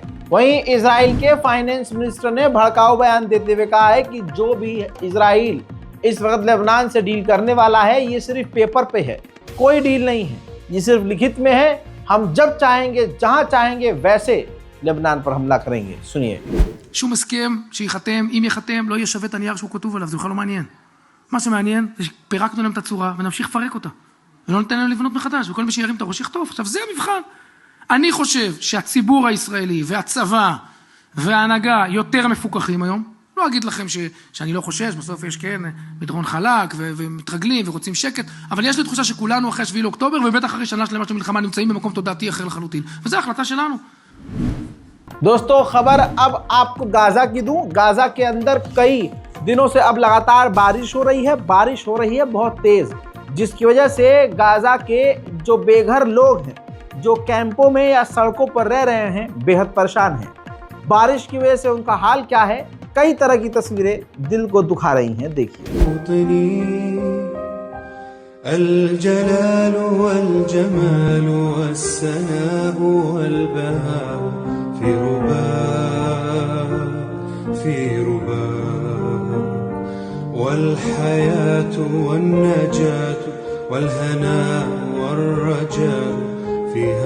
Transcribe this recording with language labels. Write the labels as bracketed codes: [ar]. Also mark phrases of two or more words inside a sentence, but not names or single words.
[hi] वहीं इजराइल के [en] finance minister [hi] ने भड़काऊ बयान देते हुए कहा है कि जो भी इजराइल इस वक्त लेबनान से डील करने वाला है ये सिर्फ पेपर पे है, कोई डील नहीं है, ये सिर्फ लिखित में है। हम जब चाहेंगे जहां चाहेंगे वैसे लेबनान पर हमला करेंगे। सुनिए। [he] שום הסכם שיחתם, אם יחתם, לא יהיה שווה את הנייר שהוא כתוב עליו, זה בכלל לא מעניין. מה שמעניין זה שפירקנו להם את הצורה ונמשיך לפרק אותה. ולא ניתן להם לבנות מחדש, וכל מי שירים את הראש יחטוף. עכשיו זה המבחן. אני חושב שהציבור הישראלי והצבא וההנהגה יותר מפוקחים היום. לא אגיד לכם שאני לא חושש, בסוף יש כן מדרון חלק ומתרגלים ורוצים שקט, אבל יש לי תחושה שכולנו אחרי 7 לאוקטובר ובטח אחרי שנה שלמה של מלחמה נמצאים במקום תודעתי אחר לחלוטין. וזו ההחלטה שלנו. [hi] दोस्तों खबर अब आपको गाजा की दूं। गाजा के अंदर कई दिनों से अब लगातार बारिश हो रही है बहुत तेज, जिसकी वजह से गाजा के जो बेघर लोग हैं, जो कैंपों में या सड़कों पर रह रहे हैं, बेहद परेशान हैं। बारिश की वजह से उनका हाल क्या है, कई तरह की तस्वीरें दिल को दुखा रही हैं। देखिए। [ar] الجلال والجمال والسناء والبهاء في رباء والحياة والنجاة والهناء والرجاء في